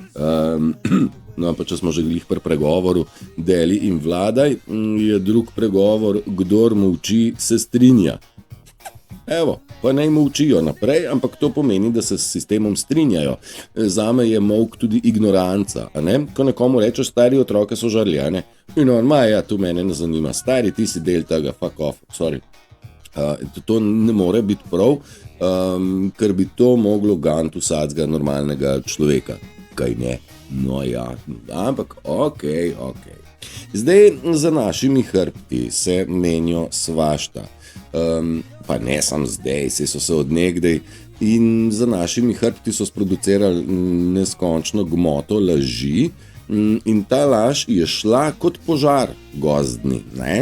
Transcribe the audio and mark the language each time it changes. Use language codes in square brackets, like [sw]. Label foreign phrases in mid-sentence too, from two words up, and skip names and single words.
[sl] No, pa če smo že glih pri pregovoru deli in vladaj, je drug pregovor, kdor molči, se strinja. Evo, pa naj molčijo naprej, ampak to pomeni, da se s sistemom strinjajo. Zame je molk tudi ignoranca, a ne? Ko nekomu rečeš, stari otroke so žarljane, in on, ja, tu mene ne zanima, stari, ti si del tega, [en] fuck off, sorry. [sl] To ne more biti prav, ker bi to moglo ganti vsakega normalnega človeka. Kaj ne? No ja, ampak okej. Zdaj za našimi hrbti se menijo svašta. Pa ne sam zdaj, so se od nekdaj, in za našimi hrbti so sproducirali neskončno gmoto laži, in ta laž je šla kot požar gozdni, ne?